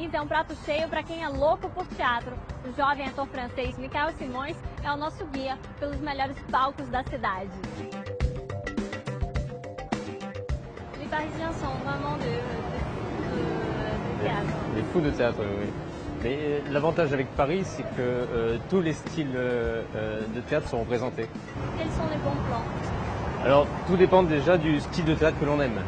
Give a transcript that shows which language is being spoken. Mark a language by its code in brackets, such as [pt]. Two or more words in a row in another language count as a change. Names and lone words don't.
[pt] prato cheio para quem é louco por teatro. O jovem ator francês Michael Simões é o nosso guia pelos melhores palcos da cidade. [fr] Les Parisiens sont vraiment de théâtre. Les fous de théâtre, oui. Mais l'avantage avec Paris, c'est que tous les styles de théâtre sont représentés. Quels sont les bons plans? Alors, tout dépend déjà du style de théâtre que l'on aime.